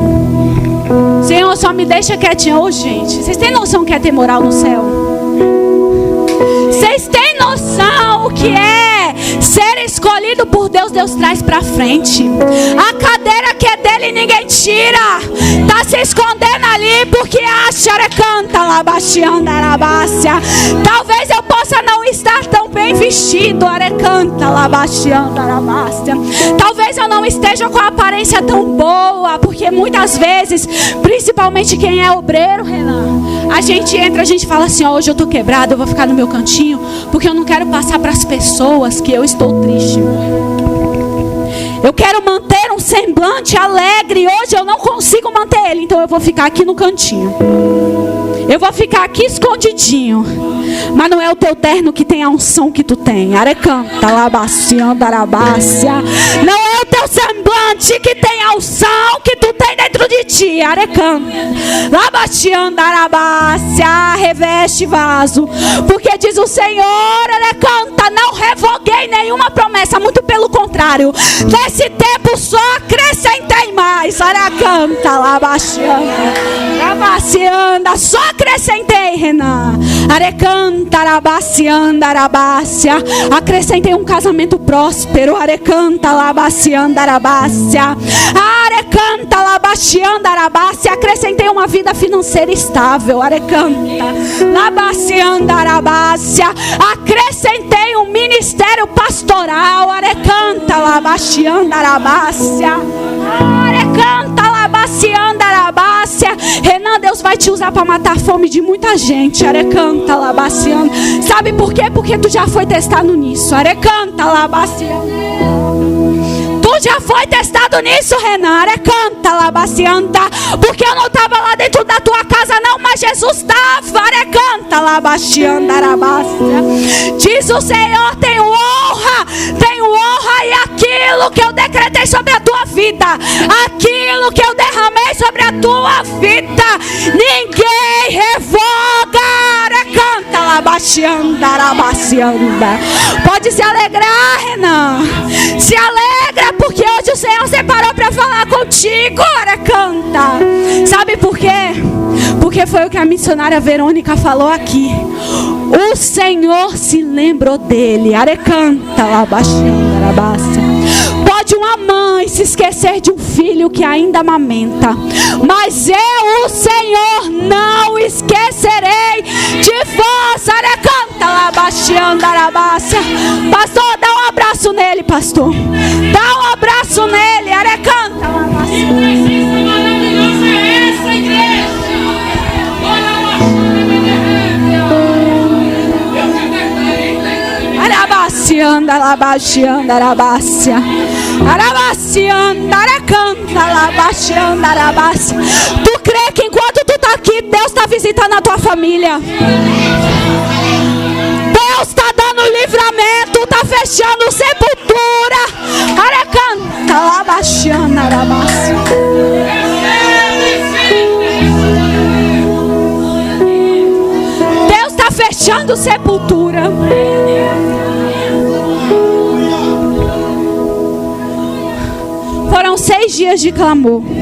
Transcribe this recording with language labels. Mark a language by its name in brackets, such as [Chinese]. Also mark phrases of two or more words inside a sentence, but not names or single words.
[Portuguese] Senhor, só me deixa quietinho. Ô, gente, vocês têm noção que é ter moral no céu? Vocês têm noção o que é ser escolhido por Deus? Deus traz pra frente. A cadeira que é dele ninguém tira. Tá se escondendo ali porque acha, arecanta, labacianda, arabácia. Talvez eu possa não estar tão bem vestido, arecanta, labacianda, arabácia. Talvez eu não esteja com a aparência tão boa, porque muitas vezes, principalmente quem é obreiro, Renan, a gente entra, a gente fala assim: ó, hoje eu tô quebrado, eu vou ficar no meu cantinho, porque eu não quero passar para as pessoas que eu estou triste. Eu quero manter um semblante alegre. Hoje eu não consigo manter ele, então eu vou ficar aqui no cantinho. Eu vou ficar aqui escondidinho. Mas não é o teu terno que tem a unção que tu tem. Arecanta, labacianda, arabácia. Não é o teu semblante que tem a unção que tu tem dentro de ti. Arecanta, labacianda, arabácia. Reveste vaso. Porque diz o Senhor, arecanta, não revoguei nenhuma promessa. Muito pelo contrário. Nesse tempo só acrescentei mais. Arecanta, labacianda, só acrescentei, Renan. Arecanta, arabacianda, arabácia. Acrescentei um casamento próspero. Arecanta, labacianda, arabácia. Arecanta, labacianda, arabácia. Acrescentei uma vida financeira estável. Arecanta, labacianda, arabácia. Acrescentei um ministério pastoral. Arecanta, labacianda, arabácia. Arecanta, labacianda, arabácia. Renan, Deus vai te usar para matar a fome de muita gente. Arecanta, labacianda. Sabe por quê? Porque tu já foi testado nisso. Arecanta, labacianda. Tu já foi testado nisso, Renan. Arecanta, labacianda. Porque eu não estava lá dentro da tua casa não, mas Jesus estava. Arecanta, labacianda, arabácia. Diz o Senhor: tenho honra e aquilo que eu decretei sobre a tua vida, aquilo que eu derramei sobre a tua vida, ninguém revoga. Arecanta, labacianda, arabacianda. Pode se alegrar, Renan. Se alegra porque hoje o Senhor separou para falar contigo. Arecanta. Sabe por quê? Porque foi o que a missionária Verônica falou aqui. O Senhor se lembrou dele. Arecanta lá baixando arabácia. Pode uma mãe se esquecer de um filho que ainda amamenta, mas eu, o Senhor, não esquecerei de vós. Arecanta lá baixando arabácia. Pastor, dá um abraço nele, pastor. Dá um abraço nele. Arecanta lá baixando. Maravilhosa é essa igreja. Arabacianda, alabacianda, arabácia. Arabacianda, aracanta, alabacianda, arabácia. Tu crê que enquanto tu tá aqui, Deus está visitando a tua família? Deus está dando livramento, está fechando sepultura. Aracanta, alabacianda, arabácia. Deus está fechando sepultura. Foram 6 dias de clamor.